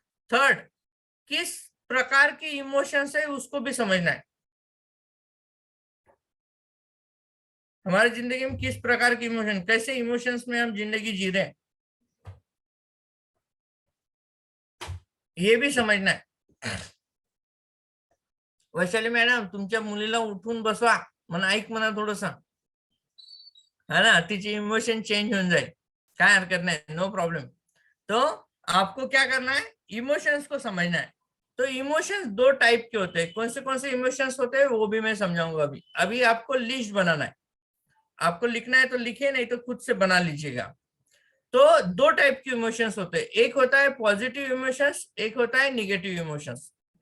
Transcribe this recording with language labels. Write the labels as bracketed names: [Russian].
[Hindi] Third, किस प्रकार के इमोशंस है उसको भी समझना है। हमारी जिंदगी में किस प्रकार के इमोशन, कैसे इमोशंस में हम जिंदगी जी रहे हैं, ये भी समझना है। [Marathi] वैशाली मॅडम, तुमच्या मुलीला उठून बसवा म्हणा, ऐक म्हणा थोडस, [Hindi] है ना, [Marathi] तिची इमोशन चेंज होऊन जाईल, काय हरकत नाही, [English] No problem. [Hindi] तो आपको क्या करना है, इमोशंस को समझना है। तो इमोशंस दो टाइप के होते हैं, कौन से इमोशंस होते हैं वो भी मैं समझाऊंगा अभी। अभी आपको लिस्ट बनाना है, आपको लिखना है तो लिखिए, नहीं तो खुद से बना लीजिएगा। तो दो टाइप के इमोशंस होते हैं, एक होता है पॉजिटिव इमोशंस, एक होता है निगेटिव इमोशंस।